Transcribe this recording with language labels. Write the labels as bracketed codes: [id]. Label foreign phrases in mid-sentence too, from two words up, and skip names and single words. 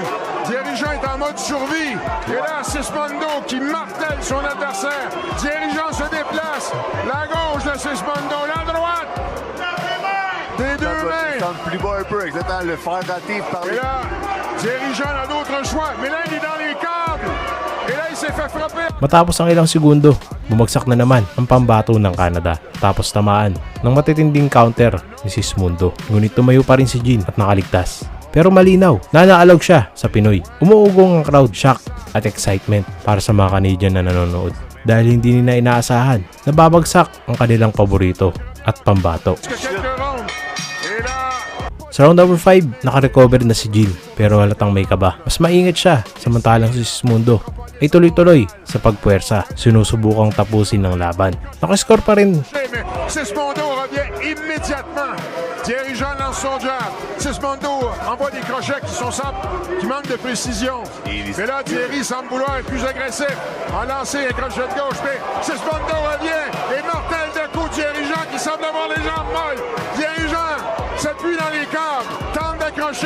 [fr] Dirigeant est en mode survie. Et là, Sismondo qui martèle son adversaire. Dirigeant se déplace. La gauche de Sismondo, la droite. Des deux mains. Plus bas un peu, exactement. Le faire rater par Et là, dirigeant n'a d'autre choix. Mais là, il est dans les câbles. Et là, il s'est fait frapper. [tl] Matapos ang ilang segundo, bumagsak na naman ang pambato ng Canada. Tapos tamaan ng matitinding counter ni Sismondo. Ngunit tumayo pa rin si Jean at nakaligtas. Pero malinaw, nanaalog siya sa Pinoy. Umuugong ang crowd, shock at excitement para sa mga Canadian na nanonood. Dahil hindi nila inaasahan na babagsak ang kanilang paborito at pambato. Sa round number 5, nakarecover na si Jean pero halatang may kaba. Mas maingat siya samantalang si Sismondo ay tuloy-tuloy sa pagpuwersa. Sinusubukang tapusin ng laban. Nakascore pa rin. [fr] Sismondo revient immédiatement. Dirigeant lance son jab. Sismondo envoie des crochets qui manquent de précision. Mais là, Thierry semble vouloir être plus agressif. A lancé un crochet de gauche, mais Sismondo revient et mortel de coup. Dirigeant qui semble avoir les jambes molles. Dirigeant s'appuie dans les câbles, tente d'accrocher.